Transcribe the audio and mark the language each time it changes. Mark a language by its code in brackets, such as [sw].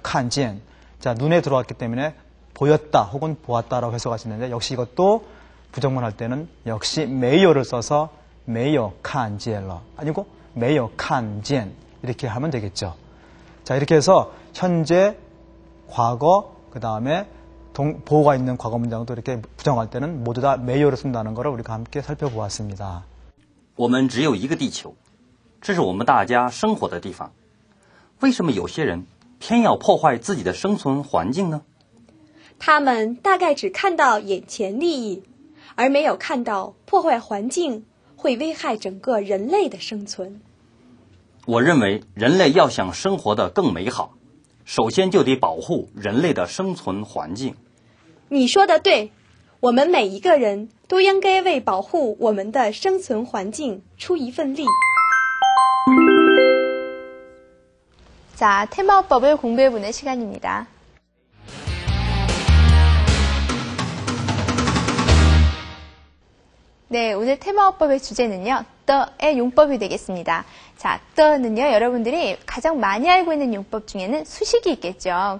[ko] 칸지엔 자, 눈에 들어왔기 때문에 보였다 혹은 보았다라고 해석할 수 있는데 역시 이것도 부정문 할 때는 역시 메이어를 써서 메이어 칸지엘러 아니고 메이어 칸지엔 이렇게 하면 되겠죠. 자, 이렇게 해서 현재, 과거, 그 다음에 보호가 있는 과거 문장도 이렇게 부정할 때는 모두 다 메이어를 쓴다는 것을 우리가 함께 살펴보았습니다. [zh] 我们只有一个地球，这是我们大家生活的地方。为什么有些人偏要破坏自己的生存环境呢？他们大概只看到眼前利益，而没有看到破坏环境会危害整个人类的生存。我认为人类要想生活得更美好，首先就得保护人类的生存环境。你说的对，我们每一个人都应该为保护我们的生存环境出一份力。 [ko] 자, 테마어법을 공부해보는 시간입니다. 네, 오늘 테마어법의 주제는요. 더의 용법이 되겠습니다. 자, 더는요, 여러분들이 가장 많이 알고 있는 용법 중에는 수식이 있겠죠.